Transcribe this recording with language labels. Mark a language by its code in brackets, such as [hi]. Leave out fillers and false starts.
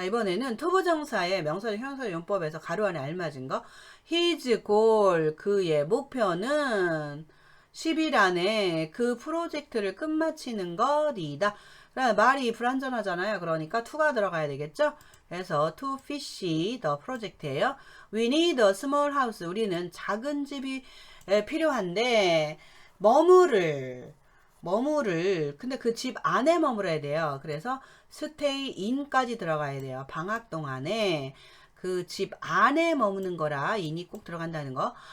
[ko] 자, 이번에는 투부정사의 명사절 형용사절 용법에서 가로 안에 알맞은 거. His goal, 그의 목표는 10일 안에 그 프로젝트를 끝마치는 것이다. 말이 불완전하잖아요. 그러니까 to가 들어가야 되겠죠? 그래서 [en] to finish the project예요. We need a small house. [ko] 우리는 작은 집이 필요한데 머무를 근데 그 집 안에 머물어야 돼요. 그래서 stay in까지 들어가야 돼요. 방학 동안에 그 집 안에 머무는 거라 in이 꼭 들어간다는 거.